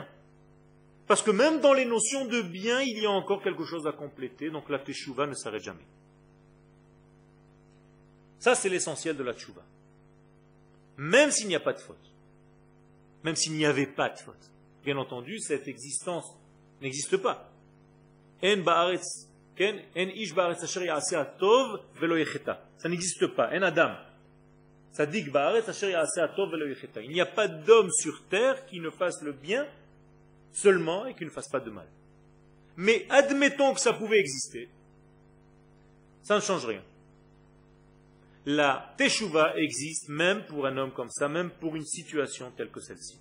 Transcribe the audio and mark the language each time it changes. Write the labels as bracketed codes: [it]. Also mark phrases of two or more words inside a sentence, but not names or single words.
[fr] Parce que même dans les notions de bien, il y a encore quelque chose à compléter, donc la Teshuvah ne s'arrête jamais. Ça, c'est l'essentiel de la Teshuvah. Même s'il n'y a pas de faute. Même s'il n'y avait pas de faute. Bien entendu, cette existence n'existe pas. [he] אין בארץ כן אין איש בארץ אשר יעשה טוב ולא יחטא. [fr] Ça n'existe pas. [he] אין אדם. צדיק בארץ אשר יעשה טוב ולא יחטא. [fr] Il n'y a pas d'homme sur terre qui ne fasse le bien seulement et qui ne fasse pas de mal. Mais admettons que ça pouvait exister. Ça ne change rien. La Teshuvah existe même pour un homme comme ça, même pour une situation telle que celle-ci.